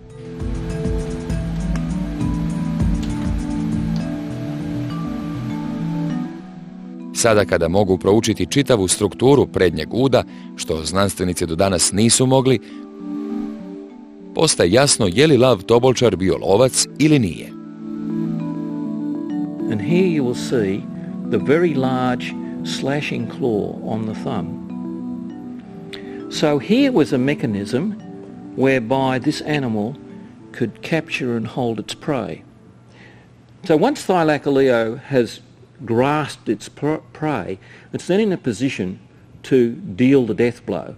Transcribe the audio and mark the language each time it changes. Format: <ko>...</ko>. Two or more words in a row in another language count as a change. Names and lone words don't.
<hr>Sada kada mogu proučiti čitavu strukturu prednjeg uda, što znanstvenici do danas nisu mogli, postaje jasno je li lav tobolčar bio lovac ili nije.</hr> <en>And here you will see the very large slashing claw on the thumb. So here was a mechanism whereby this animal could capture and hold its prey. So once Thylaccoleo has grasped its prey, it's then in a position to deal the death blow.</en>